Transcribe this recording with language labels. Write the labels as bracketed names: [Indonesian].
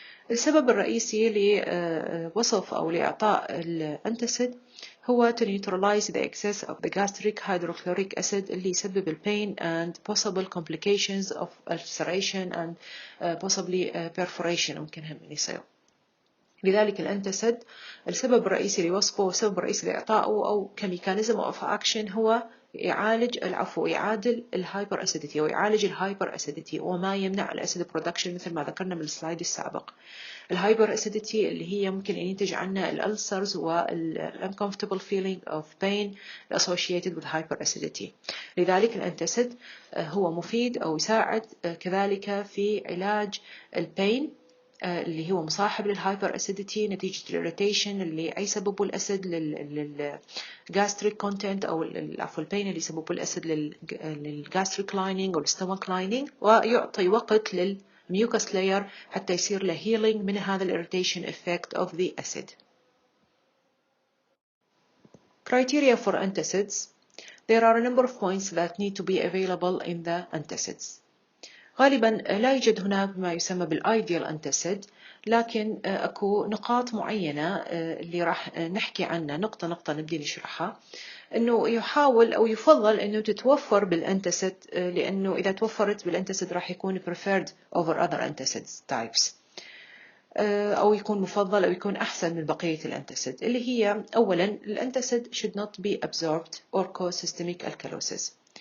[Arabic] السبب الرئيسي لوصف أو لإعطاء الأنتاسيد هو [English] to neutralize the excess of the gastric hydrochloric acid [Arabic] اللي يسبب ال [English] pain and possible complications of ulceration and possibly perforation [Arabic] ممكن هم يصير. لذلك الأنتاسيد السبب الرئيسي لوصفه والسبب الرئيسي لإعطائه أو كميكانيزم of action هو يعادل الهايبر أسيديتي ويعالج الهايبر أسيديتي وما يمنع الأسيد برودكشن مثل ما ذكرنا من السلايد السابق. الهايبر أسيديتي اللي هي ممكن ينتج عنها الألسرز وال [English] uncomfortable feeling of pain associated with hyperacidity. [Arabic] لذلك الأنتاسيد هو مفيد أو يساعد كذلك في علاج البين اللي هو مصاحب للهايبر أسيديتي نتيجة الإريتيشن اللي يسببه الأسيد للجاستريك كونتنت أو عفوا البين اللي يسببه الأسيد للجاستريك لاينينج أو الستومك لاينينج، ويعطي وقت للميوكس لاير حتى يصير له healing من هذا الإريتيشن [English] effect of the acid. Criteria for antacids. There are a number of points that need to be available in the antacids. [Arabic] غالبا لا يوجد هناك ما يسمى بالايديال انتاسيد، لكن اكو نقاط معينه اللي راح نحكي عنها نقطه نقطه نبدي نشرحها. انه يحاول او يفضل انه تتوفر بالانتاسيد، لانه اذا توفرت بالانتاسيد راح يكون [English] preferred over other antacids types، [Arabic] او يكون مفضل او يكون احسن من بقيه الانتاسيد، اللي هي اولا الانتاسيد [English] should not be absorbed or cause systemic alkalosis.